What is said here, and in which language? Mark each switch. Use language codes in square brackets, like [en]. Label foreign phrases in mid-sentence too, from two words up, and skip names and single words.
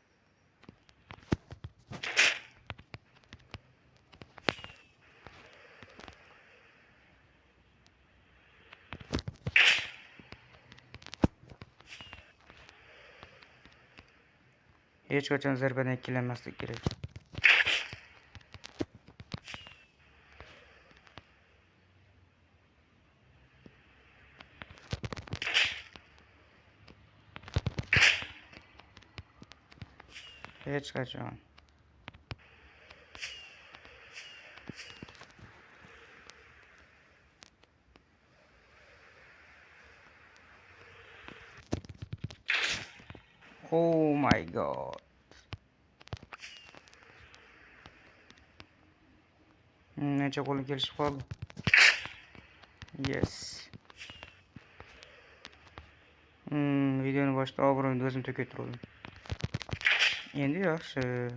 [uz] Hech qachon zarbadan ikkilanmaslik kerak. Hech qachon. [en] Oh my god. [uz] Necha qo'li kelishib qoldi. [en] Yes. [uz] Videoni boshida obro'yimni o'zim to'kib turdim. Endi yaxshi.